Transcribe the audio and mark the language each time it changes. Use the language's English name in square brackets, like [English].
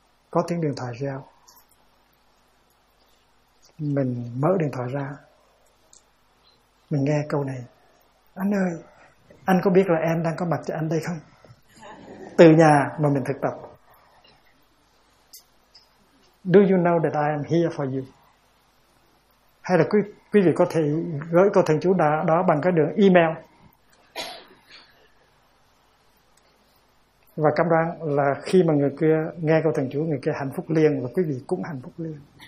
[Vietnamese] Có tiếng điện thoại reo, mình mở điện thoại ra, mình nghe câu này: anh ơi, anh có biết là em đang có mặt cho anh đây không? từ nhà mà mình thực tập. [English] Do you know that I am here for you? [Vietnamese] Hay là quý vị có thể gửi câu thần chú đó bằng cái đường email. Và cam đoan là khi mà người kia nghe câu thần chú, người kia hạnh phúc liền và quý vị cũng hạnh phúc liền.